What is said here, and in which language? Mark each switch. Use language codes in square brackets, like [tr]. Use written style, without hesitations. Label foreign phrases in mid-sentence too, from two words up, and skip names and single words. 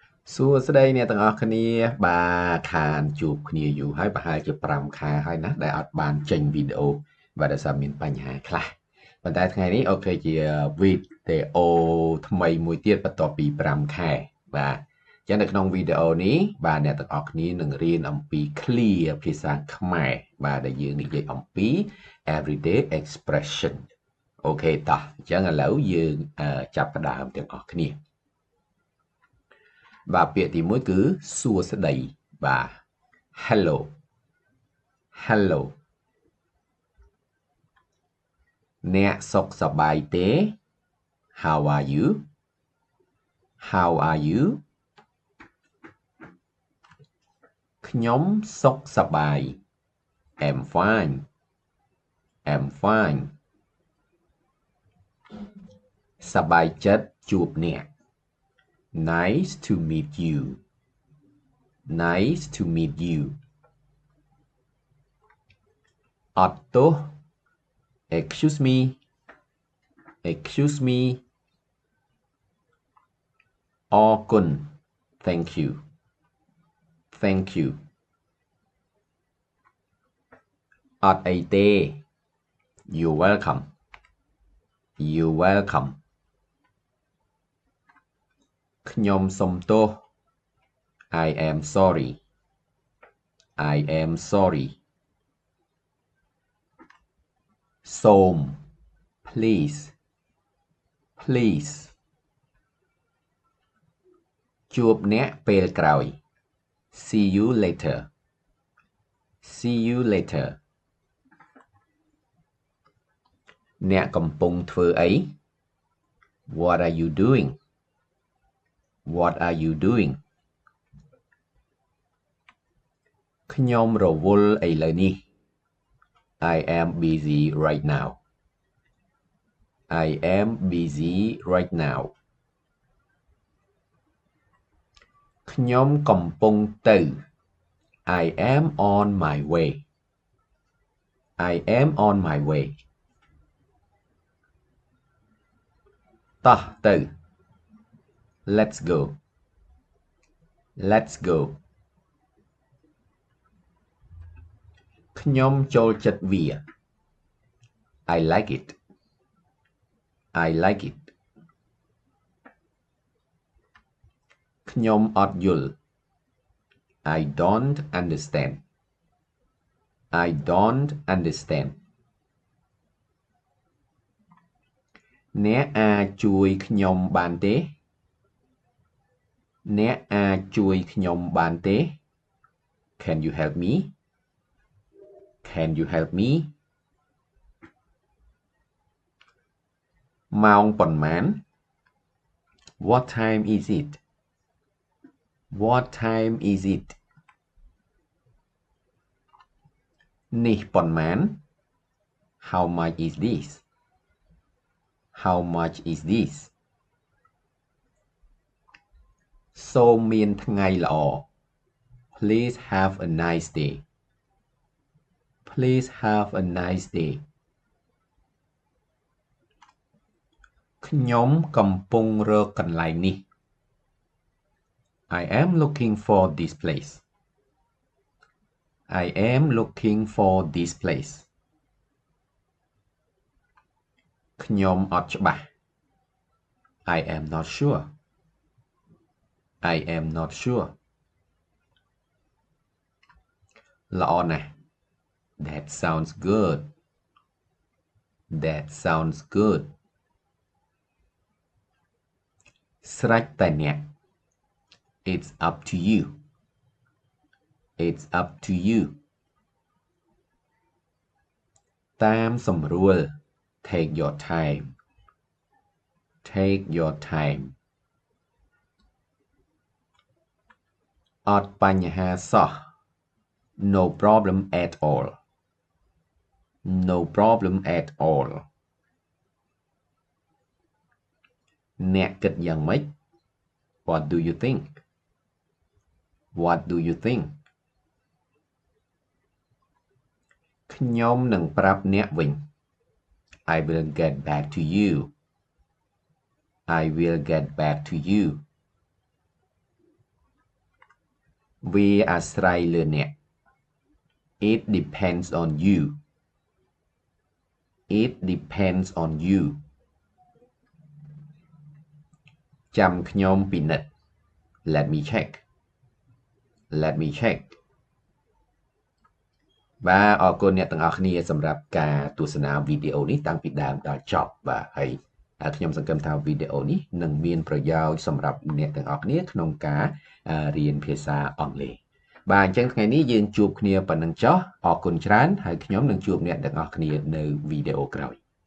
[km] សួស្តីអ្នកទាំងអស់គ្នាបាទខានជួបគ្នាយូរហើយប្រហែលជា5ខែហើយណាដែលអត់បានចេញវីដេ អូបាទដោយសារមានបញ្ហាខ្លះប៉ុន្តែថ្ងៃនេះអូខេជាវីដេអូថ្មីមួយទៀតបន្ទាប់ពី5ខែបាទអញ្ចឹងនៅក្នុងវីដេអូនេះបាទអ្នកទាំងអស់គ្នានឹងរៀនអំពី clear ភាសាខ្មែរបាទដែលយើងនិយាយអំពី [en] everyday expression [km] អូខេតោះអញ្ចឹងឥឡូវយើងចាប់ផ្ដើមទាំងអស់គ្នាបាទពាក្យទី1គឺសួស្តីបាទ [en] hello hello [km] អ្នកសុខសប្បាយទេ [en] how are you how are you [km] ខ្ញុំសុខសប្បាយ [en] I'm fine I'm fine [km] សប្បាយចិត្តជួបអ្នក [en] nice to meet you nice to meet you [km] អត់ទោស [en] excuse me excuse me អរគុណ thank you thank you [km] អត់អីទេ [en] you're welcome you're welcome [km] ខ្ញុំសុំទោស [en] I am sorry I am sorry សូម please please [km] ជួបអ្នកពេលក្រោយ [en] see you later see you later [km] អ្នកកំពុងធ្វើអី [en] what are you doing what are you doing [km] ខ្ញុំរវល់ឥឡូវនេះ [en] I am busy right now I am busy right now [km] ខ្ញុំកំពុងទៅ [en] I am on my way I am on my way [km] តោះទៅ [en] let's go let's go [km] ខ្ញុំចូលចិត្តវា [en] I like it I like it [km] ខ្ញុំអត់យល់ [en] I don't understand I don't understand [km] អ្នកអាចជួយខ្ញុំបានទេ អ្នកអាចជួយខ្ញុំបានទេ [en] Can you help me Can you help me [km] ម៉ោងប៉ុន្មាន [en] What time is it What time is it [km] នេះប៉ុន្មាន [en] How much is this How much is this [km] សូមមានថ្ងៃល្អ [en] Please have a nice day Please have a nice day [km] ខ្ញុំកំពុងរកកន្លែងនេះ [en] I am looking for this place I am looking for this place [km] ខ្ញុំអត់ច្បាស់ [en] I am not sure I am not sure [km] ល្អណាស់ [en] That sounds good That sounds good [km] ស្រេចតែអ្នក [en] It's up to you It's up to you [km] តាមសម្រួល [en] Take your time Take your time [km] អត់បញ្ហាសោះ [en] No problem at all No problem at all [km] អ្នកគិតយ៉ាងម៉េច [en] What do you think What do you think [km] ខ្ញុំនឹងប្រាប់អ្នកវិញ [en] I will get back to you I will get back to you [km] វាអាស្រ័យលើអ្នក [en] it depends on you it depends on you [km] ចាំខ្ញុំពិនិត្យ [en] let me check [km] បាទអរគុណអ្នកទាំងអស់គ្នាសម្រាប់ការទស្សនាវីដេអូនេះតាំងពីដើមដល់ចប់បាទហើយខ្ញុំសង្ឃឹមថាវីដេអូនេះនឹងមានប្រយោជន៍សម្រាប់អ្នកទាំងអស់គ្នាក្នុងការរៀនភាសាអង់គ្លេសបាទអញ្ចឹងថ្ងៃនេះយើងជួបគ្នាប៉ុណ្ណឹងចុះអរគុណច្រើនហើយខ្ញុំនឹងជួបអ្នកទាំងអស់គ្នានៅវីដេអូក្រោយ